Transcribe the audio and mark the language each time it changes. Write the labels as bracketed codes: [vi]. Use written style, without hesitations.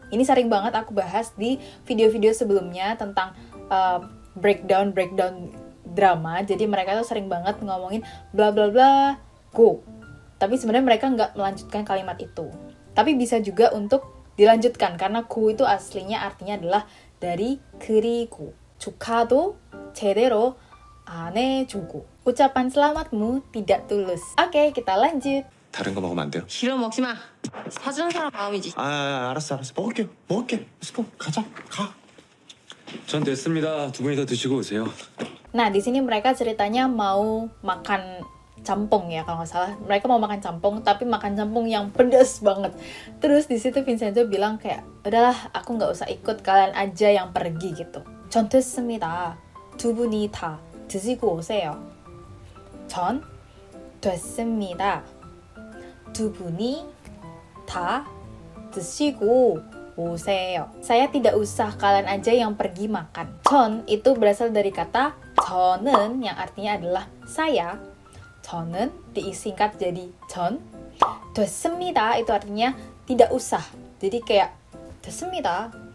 [id] Ini sering banget aku bahas di video-video sebelumnya tentang breakdown drama. Jadi mereka tuh sering banget ngomongin bla bla bla go. Tapi sebenarnya mereka nggak melanjutkan kalimat itu. Tapi bisa juga untuk dilanjutkan karena go itu aslinya artinya adalah dari 그리고. [ko] 축하도 제대로 안 해주고. [id] Ucapan selamatmu tidak tulus. Oke, kita lanjut. [ko] 다른 거 먹으면 안 돼요? 기름 먹지 마. 사주는 사람 마음이지. 알았어. 먹을게. 렛츠고. 가자. 가. 전 됐습니다. 두 분이 더 드시고 오세요. [id] Nah, di sini mereka ceritanya mau makan campong ya kalau nggak salah. Mereka mau makan campong, tapi makan campong yang pedas banget. Terus di situ Vincenzo bilang kayak, udahlah, aku nggak usah ikut, kalian aja yang pergi gitu. [ko] 전 됐습니다. 두 분이 다 드시고 오세요. 전 됐습니다. 두 분이 다 드시고 오세요. [id] Saya tidak usah, kalian aja yang pergi makan. 전 itu berasal dari kata 저는 yang artinya adalah saya. 저는 disingkat jadi 전. 됐습니다 itu artinya tidak usah. Jadi kayak 됐습니다.